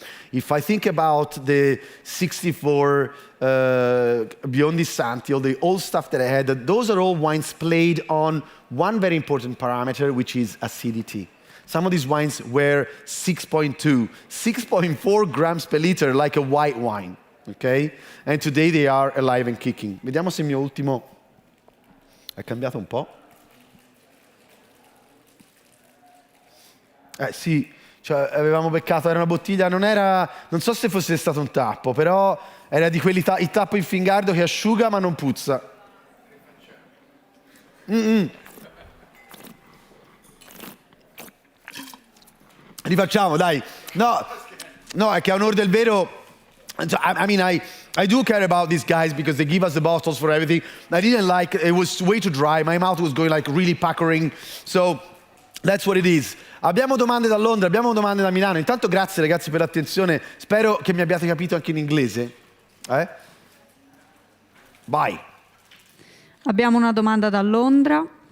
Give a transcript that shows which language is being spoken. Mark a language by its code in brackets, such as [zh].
[en] If I think about the 64 Biondi Santi, all the old stuff that I had, those are all wines played on one very important parameter, which is acidity. Some of these wines were 6.2, 6.4 grams per liter, like a white wine, okay? And today they are alive and kicking. [it] Vediamo se il mio ultimo è cambiato un po'. Sì, cioè avevamo beccato, era una bottiglia, non so se fosse stato un tappo, però era di quelli il tappo in fingardo che asciuga ma non puzza. Rifacciamo, dai. No, è che a onor del vero, [en] I mean, I do care about these guys because they give us the bottles for everything. I didn't like, it was way too dry. My mouth was going like really puckering. So that's what it is. [it] Abbiamo domande da Londra, abbiamo domande da Milano. Intanto grazie ragazzi per l'attenzione. Spero che mi abbiate capito anche in inglese. Vai. Abbiamo una domanda da Londra.